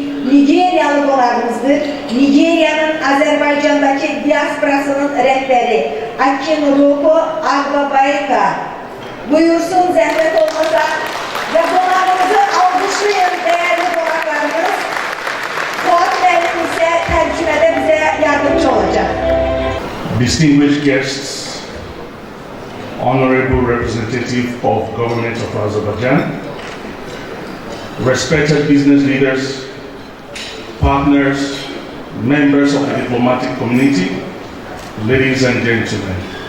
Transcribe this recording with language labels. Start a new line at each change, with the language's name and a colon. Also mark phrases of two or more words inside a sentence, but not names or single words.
Azerbaijani: Nigeriyalı qonağımızdır. Nigeriyanın Azərbaycandakı diasporasının rəhbəri Akinroko Agbabaika. Buyursun, zəhmət olmasa və qonağımızı alqışlayın, dəyərli qonaqlarımız. Fuat müəllim isə tərcümədə bizə yardımcı olacaq.
English: Distinguished guests, honorable representative of government of Azerbaijan, respected business leaders, partners, members of the diplomatic community, ladies and gentlemen.